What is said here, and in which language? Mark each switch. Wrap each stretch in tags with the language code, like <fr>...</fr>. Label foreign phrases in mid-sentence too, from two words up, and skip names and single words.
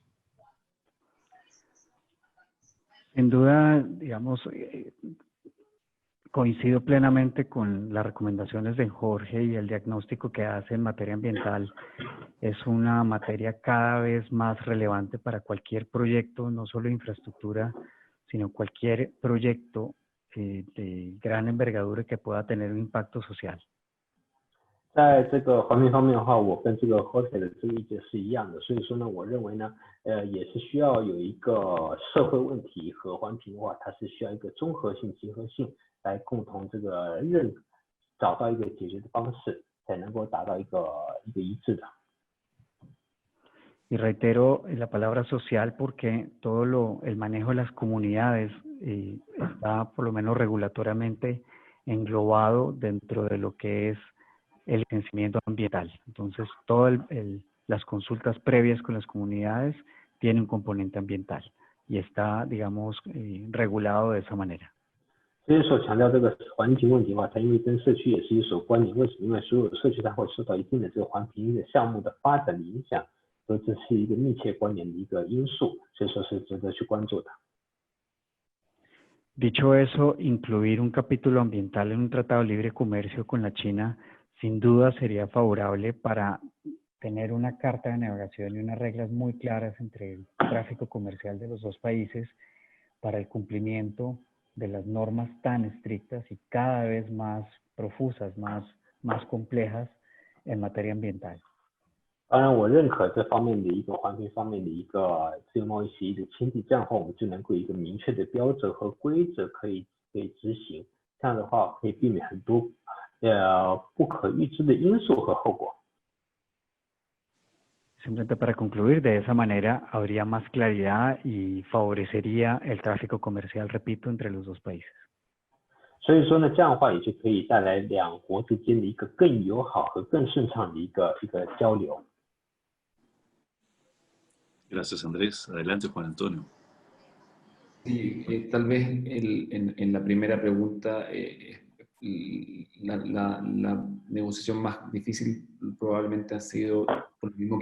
<es>Sin duda, digamos, coincido plenamente con las recomendaciones de Jorge y el diagnóstico que hace en materia ambiental. Es una materia cada vez más relevante para cualquier proyecto, no solo de infraestructura, sino cualquier proyecto de gran envergadura que pueda tener un impacto social.</es> <zh>在这个环评方面的话，我跟这个 Jorge 的这个意见是一样的，所以说呢，我认为呢，也是需要有一个社会问题和环评的话，它是需要一个综合性、结合性来共同这个找到一个解决的方式，才能够达到一个一致的。</zh> <es>Y reitero la palabra social porque el manejo de las comunidades está por lo menos regulatoriamente englobado dentro de lo que es el licenciamiento ambiental. Entonces, todas las consultas previas con las comunidades tienen un componente ambiental y está, digamos, regulado de esa manera.</es> <zh>所以说强调这个环境问题的话，它因为跟社区也是有所关联。为什么？因为所有的社区它会受到一定的这个环评的项目的发展的影响，所以这是一个密切关联的一个因素，所以说是值得去关注的。</zh> <es>Dicho eso, incluir un capítulo ambiental en un tratado de libre comercio con la China sin duda sería favorable para tener una carta de navegación y unas reglas muy claras entre el tráfico comercial de los dos países para el cumplimiento de las normas tan estrictas y cada vez más profusas, más complejas en materia ambiental.</es> <zh>当然，我认可这方面的一个环评方面的一个自由贸易协议的签订，这样的话我们就能够有一个明确的标准和规则可以执行，这样的话可以避免很多不可预知的因素和后果。</zh> <es>Simplemente para concluir, de esa manera habría más claridad y favorecería el tráfico comercial, repito, entre los dos países.</es> <zh>所以说呢，这样的话也就可以带来两国之间的一个更友好和更顺畅的一个交流。</zh> <es>Gracias, Andrés. Adelante, Juan Antonio. Sí, tal vez en la primera pregunta la negociación más difícil probablemente ha sido, por lo mismo que</es>